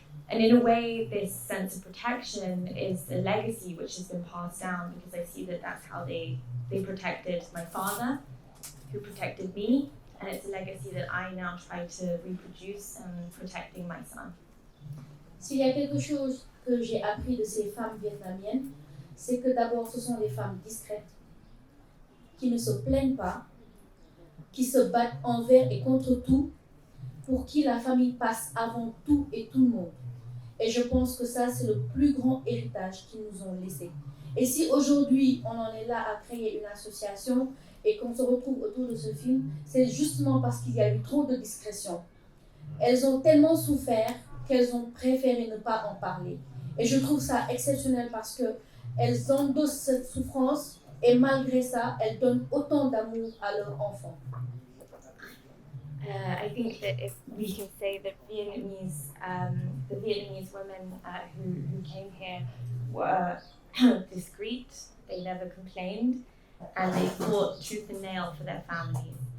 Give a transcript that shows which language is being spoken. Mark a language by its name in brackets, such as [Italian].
[English] And in a way, this sense of protection is a legacy which has been passed down, because I see that that's how they protected my father, who protected me, and it's a legacy that I now try to reproduce and protecting my son. [French] S'il y a quelque chose que j'ai appris de ces femmes vietnamiennes, c'est que d'abord ce sont des femmes discrètes, qui ne se plaignent pas, qui se battent envers et contre tout, pour qui la famille passe avant tout et tout le monde. Et je pense que ça, c'est le plus grand héritage qu'ils nous ont laissé. Et si aujourd'hui, on en est là à créer une association et qu'on se retrouve autour de ce film, c'est justement parce qu'il y a eu trop de discrétion. Elles ont tellement souffert qu'elles ont préféré ne pas en parler. Et je trouve ça exceptionnel parce qu'elles endossent cette souffrance et malgré ça, elles donnent autant d'amour à leurs enfants. [English] I think that if we can say that the Vietnamese women who came here were discreet, they never complained, and they fought tooth and nail for their families.